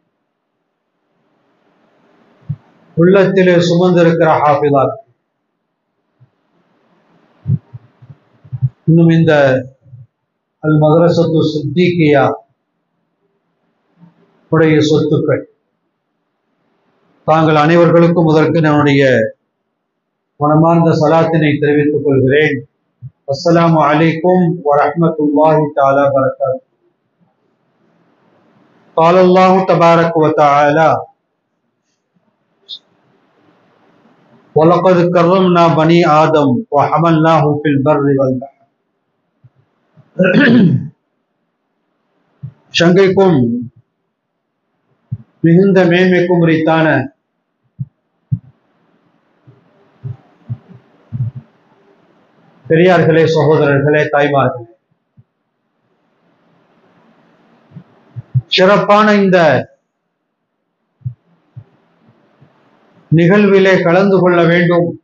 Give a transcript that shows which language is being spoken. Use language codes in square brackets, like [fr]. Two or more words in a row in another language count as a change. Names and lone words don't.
[ta] உள்ளத்திலே சுமந்திருக்கிற ஹாஃபிதார், இன்னும் இந்த அல் மதரசத்து சித்திகியா உடைய சொத்துக்கள், தாங்கள் அனைவர்களுக்கும் முதற்கு என்னுடைய மனமார்ந்த சலாத்தினை தெரிவித்துக் கொள்கிறேன். [ar] السلام عليكم ورحمة الله تعالى وبركاته. قال الله تبارك وتعالى وَلَقَدْ كَرَّمْنَا بَنِي آدَمَ وَحَمَلْنَاهُمْ فِي الْبَرِّ وَالْبَحْرِ. [ta] சங்கைக்கும் மிகுந்த மேன்மைக்கும் உரித்தான பெரியார்களே, சகோதரர்களே, தாய்மார்களே, சிறப்பான இந்த நிகழ்விலே கலந்து கொள்ள வேண்டும்.